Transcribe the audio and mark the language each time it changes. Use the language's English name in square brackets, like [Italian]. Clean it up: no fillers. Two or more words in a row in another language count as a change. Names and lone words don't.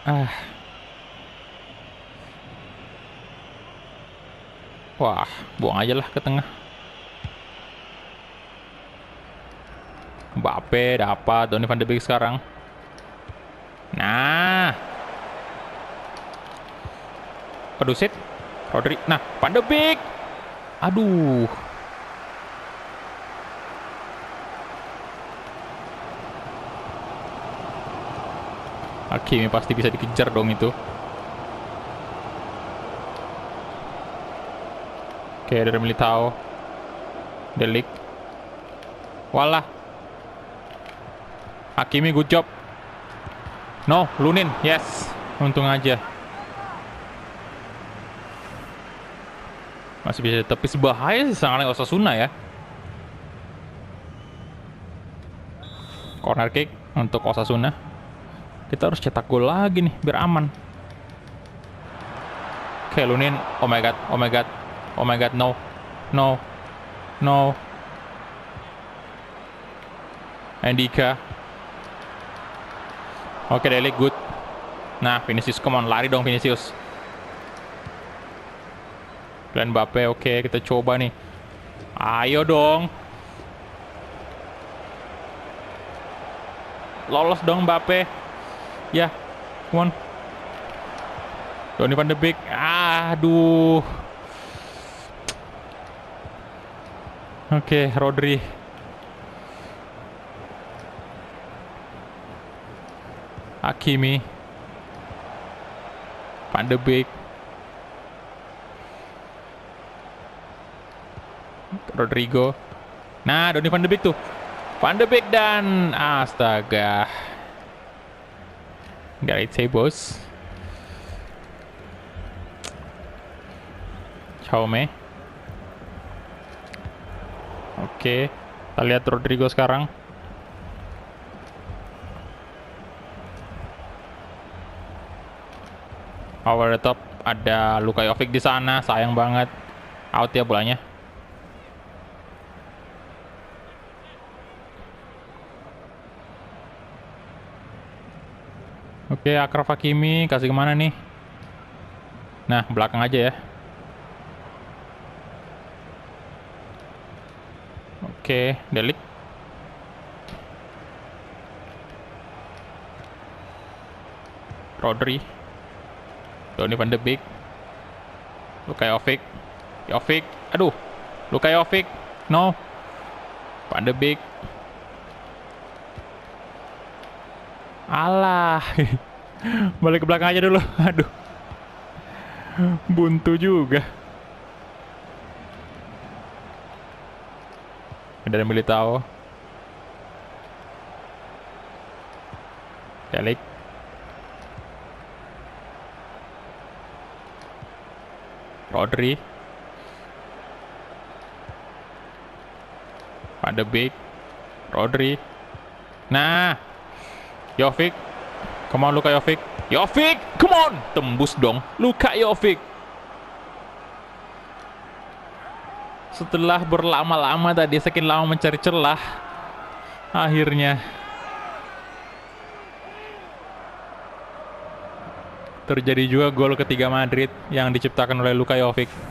[Indonesian] Wah, buang aja lah ke tengah. Mbappe dapat, Donny van de Beek sekarang. Nah. Kedusit. Rodri. Nah, van de Beek. Aduh. Hakimi pasti bisa dikejar dong itu. Oke, dari Militao. Delik. Walah. [English] Hakimi good job. No, Lunin. Yes. [Indonesian] Untung aja. Masih bisa ditepis. Bahaya sih sangat Osasuna ya. [English] Corner kick [Indonesian] untuk Osasuna. Kita harus cetak gol lagi nih biar aman. Oke, [English] Lunin. Oh my god, no. [Indonesian] Ndika. Oke, Delik good. Nah, [English] Vinicius, come on, [Indonesian] lari dong Vinicius. Dan Mbappe, oke, kita coba nih. Ayo dong. Lolos dong Mbappe. Ya, [English] come on. [Indonesian] Donny van de Beek. Aduh. Oke, Rodri. Hakimi. Van de Beek. Rodrigo. Nah, Donny van de Beek tuh. Van de Beek dan astaga. Gareth Bos. Chaume. Oke, kita lihat Rodrigo sekarang. [English] Over the top, [Indonesian] ada Luka Jovic di sana, sayang banget. Out ya bolanya. Oke, Achraf Hakimi kasih kemana nih? Nah, belakang aja ya. Oke, Delik. Rodri. Donny van de Beek. Luka Jovic. Jovic. Aduh. Luka Jovic. No. Van de Beek. Alah. Balik ke belakang aja dulu. Aduh. Buntu juga. Dari Militao. Delik. Rodri. Van de Beek. Rodri. Nah. Jovic. [English] Come on, Luka Jovic. Jovic, come on. [Indonesian] Tembus dong. Luka Jovic. Setelah berlama-lama tadi, sekian lama mencari celah, akhirnya terjadi juga gol ketiga Madrid yang diciptakan oleh Luka Jovic.